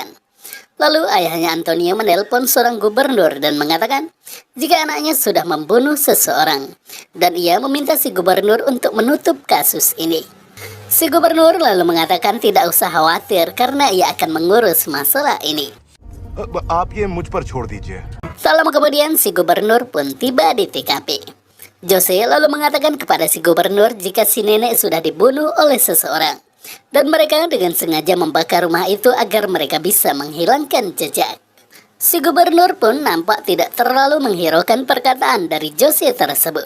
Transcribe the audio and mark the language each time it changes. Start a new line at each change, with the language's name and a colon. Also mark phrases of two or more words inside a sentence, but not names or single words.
Indonesian: Lalu ayahnya Antonio menelpon seorang gubernur dan mengatakan jika anaknya sudah membunuh seseorang, dan ia meminta si gubernur untuk menutup kasus ini. Si gubernur lalu mengatakan tidak usah khawatir karena ia akan mengurus masalah ini.
Hindi: आप ये मुझ पर छोड़ दीजिए।
Indonesian: Tak lama kemudian si gubernur pun tiba di TKP. Jose lalu mengatakan kepada si gubernur jika si nenek sudah dibunuh oleh seseorang, dan mereka dengan sengaja membakar rumah itu agar mereka bisa menghilangkan jejak. Si gubernur pun nampak tidak terlalu menghiraukan perkataan dari Jose tersebut.